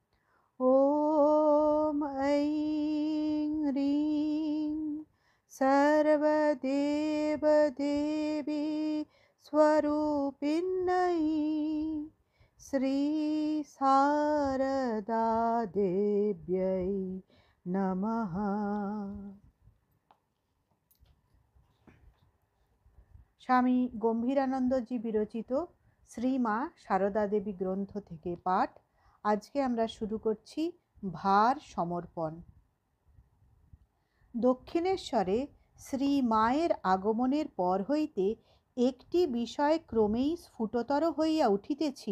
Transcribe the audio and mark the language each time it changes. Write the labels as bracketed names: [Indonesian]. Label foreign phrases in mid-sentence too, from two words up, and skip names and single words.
[Sanskrit] ॐ ऐं ह्रीं सर्वदेवदेवी स्वरूपिण्यै श्री शारदा देव्यै नमः। [Bangla] স্বামী গম্ভীরানন্দজি বিরচিত শ্রীমা সারদা দেবী গ্রন্থ থেকে পাঠ। আজকে আমরা শুরু করছি ভার সমর্পণ। দক্ষিণেশ্বরে শ্রী মায়ের আগমনের পর হইতে একটি বিষয় ক্রমেই স্ফুটতর হইয়া উঠিতেছিল।